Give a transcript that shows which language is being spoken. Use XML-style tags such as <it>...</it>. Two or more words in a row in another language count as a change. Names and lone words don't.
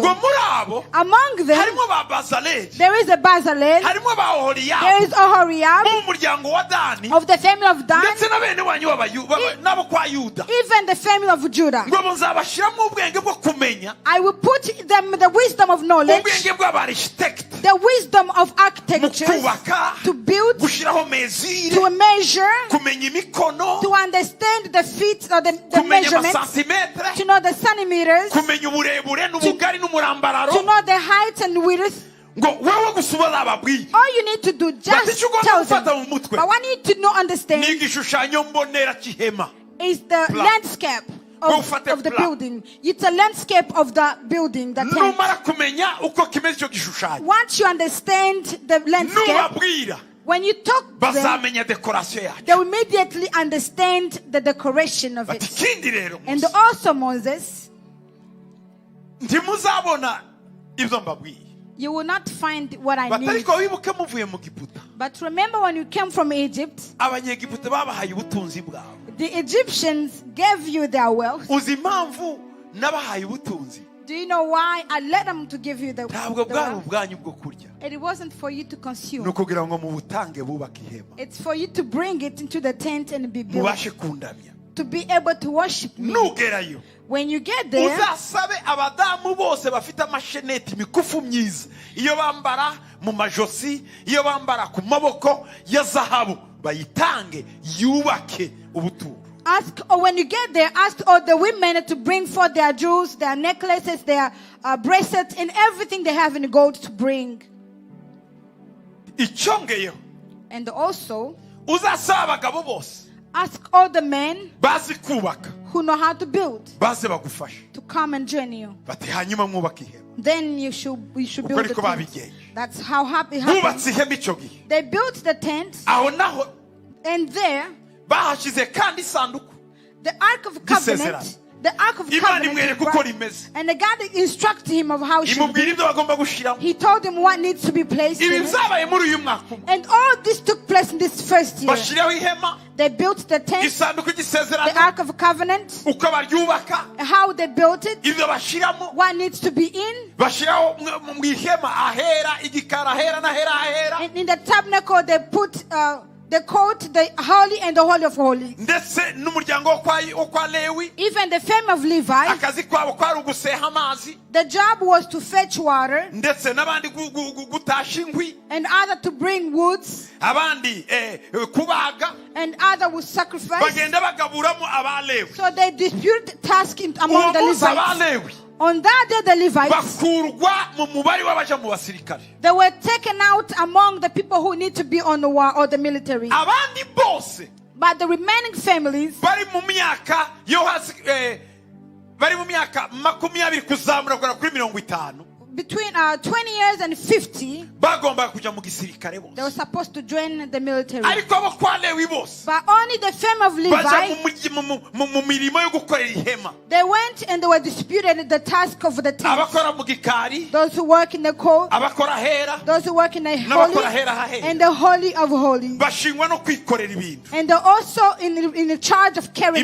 <en>Among them, there is a Bezalel, there is Oholiab of the family of Dan, even the family of Judah. I will put them the wisdom of knowledge the wisdom of</en> <rw>mu</rw> <en>architecture,</en> <rw>kubaka,</rw> <en>to build,</en> <rw>gushyiraho mezire,</rw> <en>to measure,</en> <rw>kumenya imikono,</rw> <en>to understand the feet or the</en> <rw>kumenya</rw> <en>measurements,</en> <rw>amasantimetre,</rw> <en>to know the centimeters,</en> <rw>kumenya uburebure n'ubugari n'umurambararo.</rw> <en>to know the height and width.</en> <rw>Ngo wowe gusa uba zababwiye.</rw> <en>All you need to do,</en> <rw>Bati</rw> <en>just</en> <rw>icyo ugomba</rw> <en>tell them.</en> <rw>gufata mu mutwe</rw> <en>But what you need to know, understand,</en> <rw>ni igishushanyo mbonera cy'ihema.</rw> <en>is the Plan. landscape Go of for the the plan. building. It's a landscape of the building, the tent.</en> <rw>Numara kumenya uko kimeze icyo gishushanyo,</rw> <en>Once you understand the landscape,</en> <rw>nubabwira</rw> <en>when you talk to them,</en> <rw>bazamenya dekorasiyo yacu.</rw> <en>they will immediately understand the decoration of</en> <rw>Bati</rw> <en>it.</en> <rw>ikindi rero</rw> <en>And Mose, also, Moses,</en> <rw>ntimuzabona ibyo mbabwiye.</rw> <en>you will not find what I</en> <rw>Bati</rw> <en>need.</en> <rw>ariko wibuke muvuye mu Giputa,</rw> <en>But remember when you came from Egypt,</en> <rw>abanyegiputa babahaye ubutunzi bwabo.</rw> <en>the Egyptians gave you their wealth.</en> <rw>Uzi impamvu nabahaye ubutunzi?</rw> <en>Do you know why I let them to give you the</en> <rw>Ntabwo bwari</rw> <en>wealth?</en> <rw>ubwanyu bwo kurya,</rw> <en>It wasn't for you to</en> <rw>ni</rw> <en>consume.</en> <rw>ukugira ngo mubutange bubake ihema,</rw> <en>It's for you to bring it into the tent and be built.</en> <rw>mubashe kundamya.</rw> <en>To be able to worship me.</en> <rw>Nugerayo</rw> <en>When you get there,</en> <rw>uzasabe abadamu bose bafite amasheneti, imikufu myiza, iyo bambara mu majosi, iyo bambara ku maboko ya zahabu, bayitange yubake ubuturo.</rw> <en>ask, or when you get there, ask all the women to bring forth their jewels, their necklaces, their bracelets, and everything they have in gold to bring.</en> <rw>Icyongeyeho</rw> <en>And also,</en> <rw>uzasaba abagabo bose</rw> <en>ask all the men</en> <rw>bazi kubaka,</rw> <en>who know how to build</en> <rw>baze bagufashe,</rw> <en>to come and join you.</en> <rw>bati hanyuma mwubake ihema.</rw> <en>Then you should</en> <rw>Uko</rw> <en>build the</en> <rw>niko</rw> <en>tent.</en> <rw>babigenje.</rw> <en>That's how happy happened.</en> <rw>Bubatse ihema icyo gihe,</rw> <en>They built the tent,</en> <rw>aho naho</rw> <en>and there,</en> <rw>bahashyize kandi isanduku.</rw> <en>the Ark of Covenant, the Ark of</en> <rw>Imana</rw> <en>Covenant,</en> <rw>imwereka</rw> <en>is</en> <rw>uko</rw> <en>brought,</en> <rw>rimeze,</rw> <en>and the God instructed him of how he should</en> <rw>imubwira</rw> <en>be.</en> <rw>ibyo bagomba gushyiramo.</rw> <en>He told him what needs to be placed</en> <rw>Ibi</rw> <en>in it.</en> <rw>byabaye muri uyu mwaka umwe.</rw> <en>And all this took place in this first year.</en> <rw>Bashyiraho ihema,</rw> <en>They built the tent,</en> <rw>isanduku</rw> <en>the</en> <rw>y'isezerano,</rw> <en>Ark of Covenant,</en> <rw>uko baryubaka,</rw> <en>how they built it,</en> <rw>ibyo bashyiramo,</rw> <en>what needs to be in.</en> <rw>bashyiraho mu ihema ahera, igikari ahera n'ahera ahera,</rw> <en>And in the tabernacle, they put the coat, the holy and the holy of holies.</en> <rw>ndetse n'umuryango wo kwa Lewi,</rw> <en>Even the family of Levi,</en> <rw>akazi kwabo kwari uguseha amazi,</rw> <en>the job was to fetch water,</en> <rw>ndetse n'abandi gutasha inkwi,</rw> <en>and other to bring woods,</en> <rw>abandi kubaga,</rw> <en>and other would sacrifice.</en> <rw>bagenda bagaburamo abalewi.</rw> <en>So they disputed task among</en> <rw>Uwo</rw> <en>the</en> <rw>munsi</rw> <en>Levites.</en> <rw>abalewi</rw> <en>On that day, the Levites,</en> <rw>bakurwa mu mubare w'abaja mu basirikare.</rw> <en>they were taken out among the people who need to be on the war or the military.</en> <rw>Abandi bose</rw> <en>But the remaining families,</en> <rw>bari mu myaka yo hasi, bari mu myaka 20 kuzamura kugera kuri 50,</rw> <en>between 20 years and 50,</en> <rw>bagombaga kujya mu gisirikare</rw> <en>they were</en> <rw>bose.</rw> <en>supposed to join the military.</en> <rw>Ariko abo kwa Lewi bose</rw> <en>But only the family of</en> <rw>baja</rw> <en>Levi,</en> <rw>mu mirimo yo gukorera ihema.</rw> <en>they went and they were disputed the task of the tent.</en> <rw>Abakora mu gikari,</rw> <en>Those who work in the court,</en> <rw>abakora ahera,</rw> <en>those who work in the</en> <rw>n'abakora</rw> <en>holy,</en> <rw>ahera hahera,</rw> <en>and the holy of holies.</en> <rw>bashingwa no kwikorera ibintu.</rw> <en>And they're also in the charge of carrying</en>